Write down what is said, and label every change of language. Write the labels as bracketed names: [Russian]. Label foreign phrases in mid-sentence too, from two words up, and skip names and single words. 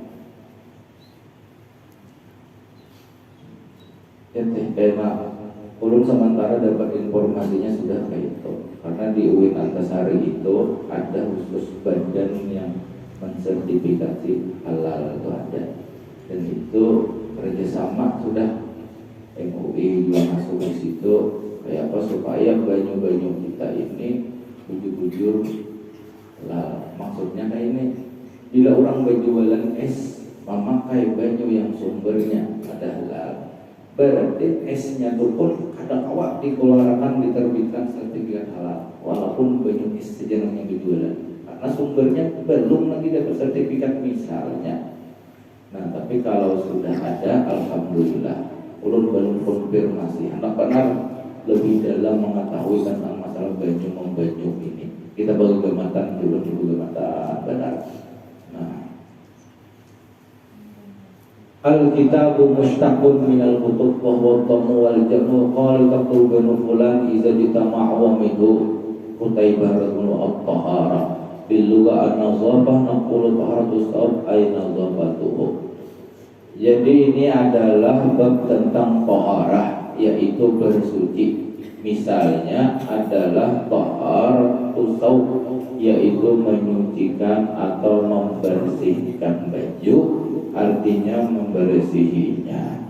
[Banjar] Ya karena ulun sementara dapat informasinya sudah kayak itu. Karena di UIN Antasari itu ada khusus badan yang mensertifikasi halal itu ada, dan itu kerjasama sudah MUI juga masuk di situ kayak apa supaya banyu-banyu kita ini bujur-bujur lah. Maksudnya kayak ini, bila orang berjualan es memakai banyu yang sumbernya ada halal, berarti esnya itu pun kadang awak dikeluarkan diterbitkan sertifikat halal walaupun banyu es sejenis yang dijualan. Karena sumbernya belum lagi dapat sertifikat misalnya. Nah tapi kalau sudah ada, alhamdulillah. Ulun belum konfirmasi, anak benar lebih dalam mengetahui tentang masalah banyu membanyu ini. Kita baru gematan dulu gematan benar. Nah, [Arabic] الكتاب مشتق من الكتب وهو الضم والجمع قال تقول فلان إذا اجتمعوا ومنه كتيبة والطهارة باللغة النظافة نقول طهارة الثوب أي نظافته. [Indonesian] Jadi ini adalah bab tentang taharah, yaitu bersuci. Misalnya adalah [Arabic] طهارة الثوب, [Indonesian] yaitu menyucikan atau membersihkan baju, artinya membersihinya.